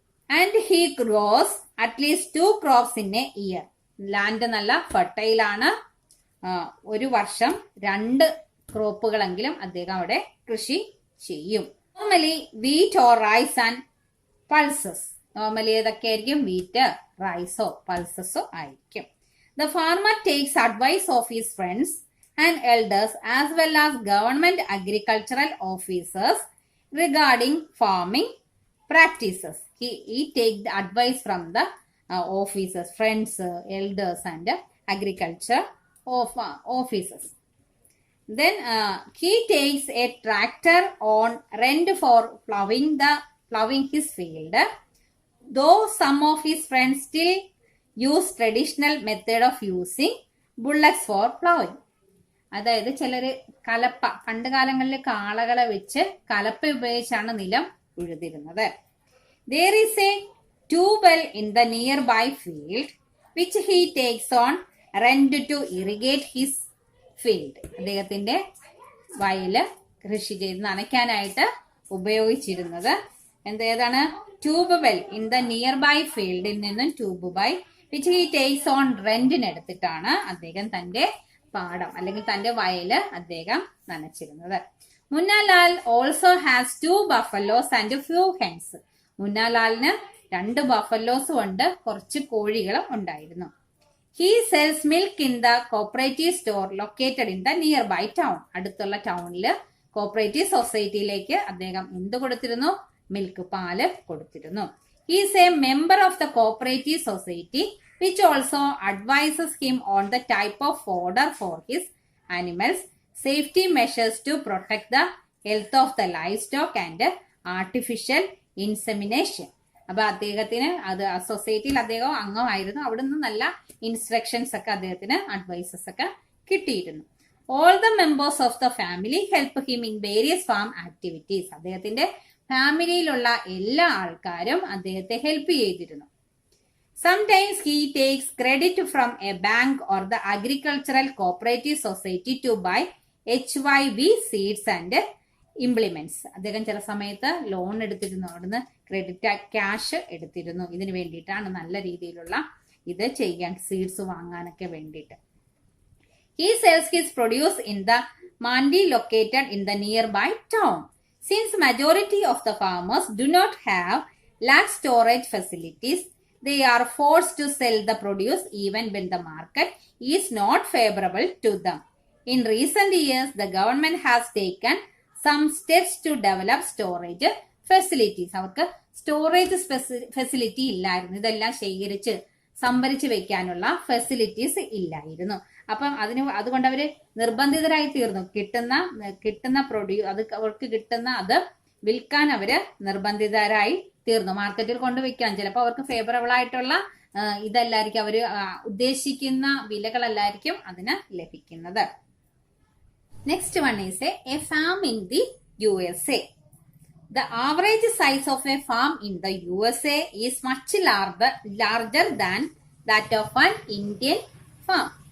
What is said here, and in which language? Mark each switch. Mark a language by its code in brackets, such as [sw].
[en] And he grows at least 2 crops in a year. [ml] Land നല്ല fertile ആണ്. ഒരു വർഷം 2 ക്രോപ്പുകളെങ്കിലും അദ്ദേഹം അവിടെ കൃഷി ചെയ്യും. [en] Normally wheat or rice and pulses. [ml] Normally ഏതൊക്കെയായിരിക്കും? Wheat, റൈസോ പൾസസോ ആയിരിക്കും. [en] The farmer takes advice of his friends and elders as well as government agricultural officers regarding farming practices. He take the advice from the officers, friends, elders and agriculture officers. Then he takes a tractor on rent for plowing his field. Though some of his friends still use traditional method of using bullocks for plowing. [ml] അതായത് ചിലര് കലപ്പ, പണ്ട് കാലങ്ങളിൽ കാളകളെ വെച്ച് കലപ്പ ഉപയോഗിച്ചാണ് നിലം ഉഴുതിരുന്നത്. [en] There is a tubewell in the nearby field which he takes on rent to irrigate his field. [ml] അദ്ദേഹത്തിന്റെ വയല് കൃഷി ചെയ്ത് നനയ്ക്കാനായിട്ട് ഉപയോഗിച്ചിരുന്നത് ഏതാണ്? [en] tube well in the nearby ഫീൽഡിൽ നിന്നും tube by which he takes on റെന്റിന് [ml] എടുത്തിട്ടാണ് അദ്ദേഹം തന്റെ പാടം അല്ലെങ്കിൽ തന്റെ വയല് അദ്ദേഹം നനച്ചിരുന്നത്. [en] Munnalal also has 2 buffaloes and few hens. [ml] മുന്നാലാലിന് 2 ബഫലോസും ഉണ്ട്, കുറച്ച് കോഴികളും ഉണ്ടായിരുന്നു. [en] He sells milk in the cooperative store located in the nearby town. [ml] അടുത്തുള്ള ടൗണില് കോപ്പറേറ്റീവ് സൊസൈറ്റിയിലേക്ക് അദ്ദേഹം എന്ത് കൊടുത്തിരുന്നു? മിൽക്ക്, പാല് കൊടുത്തിരുന്നു. [en] He is a member of the cooperative society which also advises him on the type of fodder for his animals, safety measures to protect the health of the livestock and artificial insemination. [ml] അപ്പൊ അദ്ദേഹത്തിന് അത് സൊസൈറ്റിയിൽ അദ്ദേഹം അംഗമായിരുന്നു. അവിടുന്ന് നല്ല instructions ഒക്കെ അദ്ദേഹത്തിന് അഡ്വൈസസ് ഒക്കെ കിട്ടിയിരുന്നു. [en] All the members of the family help him in various farm activities. [ml] അദ്ദേഹത്തിന്റെ ഫാമിലിയിലുള്ള എല്ലാ ആൾക്കാരും അദ്ദേഹത്തെ ഹെൽപ്പ് ചെയ്തിരുന്നു. [en] Sometimes he takes credit from a bank or the agricultural cooperative society to buy HYV seeds and implements. [ml] അദ്ദേഹം ചില സമയത്ത് loan എടുത്തിരുന്നു, അവിടുന്ന് ക്രെഡിറ്റ് ക്യാഷ് എടുത്തിരുന്നു. ഇതിന് വേണ്ടിയിട്ടാണ്, നല്ല രീതിയിലുള്ള ഇത് ചെയ്യാൻ, സീഡ്സ് വാങ്ങാനൊക്കെ വേണ്ടിയിട്ട്. [en] He sells his produce in the mandi located in the nearby town. Since majority of the farmers do not have large storage facilities, they are forced to sell the produce even when the market is not favorable to them. In recent years, the government has taken some steps to develop storage facilities. [ml] അവർക്ക് storage facility ഇല്ലായിരുന്നു. ഇതെല്ലാം ശേഖരിച്ച് സംഭരിച്ച് വെക്കാനുള്ള facilities ഇല്ലായിരുന്നു. അപ്പം അതുകൊണ്ട് അവര് നിർബന്ധിതരായി തീർന്നു. കിട്ടുന്ന അത് അവർക്ക് കിട്ടുന്ന അത് വിൽക്കാൻ അവര് നിർബന്ധിതരായി തീർന്നു. മാർക്കറ്റിൽ കൊണ്ടുവയ്ക്കാൻ ചിലപ്പോൾ അവർക്ക് ഫേവറബിൾ ആയിട്ടുള്ള ഇതല്ലായിരിക്കും, അവര് ഉദ്ദേശിക്കുന്ന വിലകളല്ലായിരിക്കും അതിന് ലഭിക്കുന്നത്. [en] Next one is a farm in the USA. The average size of a farm in the USA is much larger than that of an Indian farm.